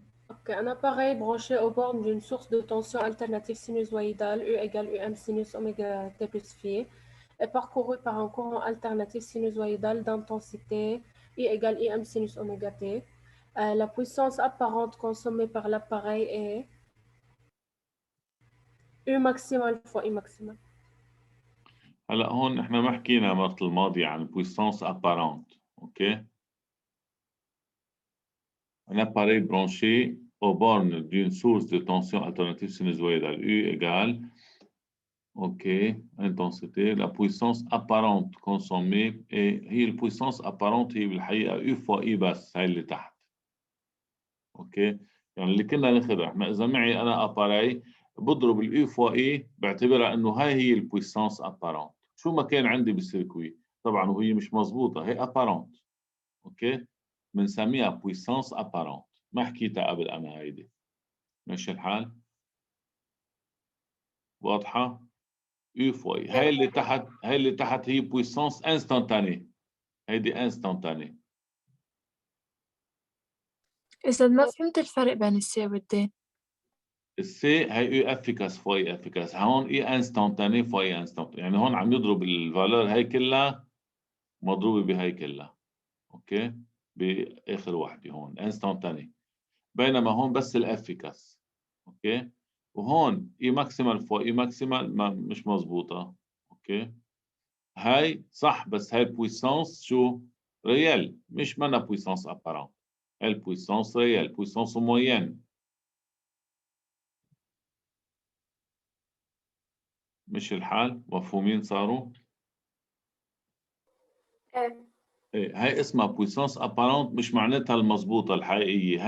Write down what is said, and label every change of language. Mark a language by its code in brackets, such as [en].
[fr] Ok, un appareil branché aux bornes d'une source de tension alternative sinusoïdale E égale UM sinus oméga T plus phi est parcouru par un courant alternatif sinusoïdal d'intensité I égale IM sinus oméga T. La puissance apparente consommée par l'appareil est U maximal fois I maximal. [ar] هلا هون احنا ما حكينا مرة الماضية عن puissance apparente. اوكي. [fr] Un appareil branché aux bornes d'une source de tension alternative sinusoïdale U égale, OK, intensité, la puissance apparente consommée, et [ar] هي الpuissance apparente هي بالحقيقة U fois I بس، هاي اللي تحت. OK، يعني اللي كنا ناخذها احنا إذا معي أنا appareil بضرب ال [fr] U fois I [ar] بعتبرها إنه هاي هي الpuissance apparente. شو ما كان عندي بالسيركوي طبعا وهي مش مضبوطة هي apparente. OK، بنسميها puissance apparente. ما حكيتها قبل أنا هيدي. ماشي الحال؟ واضحة؟ [fr] U fois I. [ar] هاي اللي تحت هي puissance instantanée. هيدي instantanée. أستاذ ما فهمت الفرق بين السي والدي. السي هي [fr] U efficace fois I efficace. [ar] هون [fr] E instantanée fois I instantanée. [ar] يعني هون عم يضرب الفالور هي كلها مضروبة بهي كلها. اوكي؟ بآخر وحدة هون instantanée. بينما هون بس الافيكاس. اوكي؟ وهون [fr] E maximal fois E maximal [ar] مش مضبوطة. اوكي؟ هاي صح بس هاي البويسانس شو؟ ريال مش منا بويسانس ابارون. هاي البويسانس ريال بويسانس موين. مش الحال؟ مفهومين صاروا؟ ايه هاي اسمها بويسانس ابارون مش معناتها المضبوطة الحقيقية.